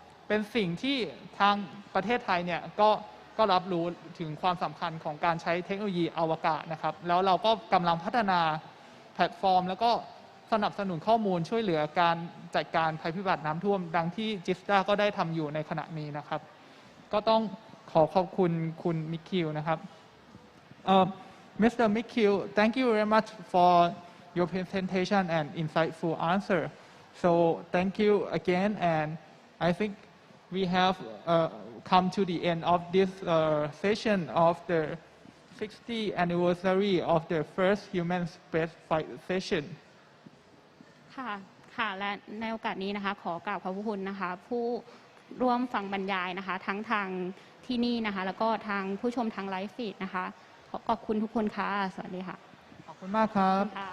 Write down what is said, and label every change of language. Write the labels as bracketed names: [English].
[Thai] ป็นสิ่งที่ทางประเทศไทยเนี่ยก็รับรู้ถึงความสำคัญของการใช้เทคโนโลยีอวกาศนะครับแล้วเราก็กำลังพัฒนาแพลตฟอร์มแล้วก็สนับสนุนข้อมูลช่วยเหลือการจัดการภัยพิบัติน้ำท่วมดังที่ GISTDA ก็ได้ทำอยู่ในขณะนี้นะครับก็ต้องขอบคุณคุณมิคิวนะครับMr. [English] Mikil, thank you very much for your presentation and insightful answer. So thank you again, and I think we have come to the end of this session of the 60th anniversary of the first human spaceflight session. [Thai] ค่ะและในโอกาสนี้นะคะขอกราบขอบพระคุณนะคะผู้ร่วมฟังบรรยายนะคะทั้งทางที่นี่นะคะแล้วก็ทางผู้ชมทางไลฟ์ฟีดนะคะขอบคุณทุกคนค่ะสวัสดีค่ะ ขอบคุณมากครับ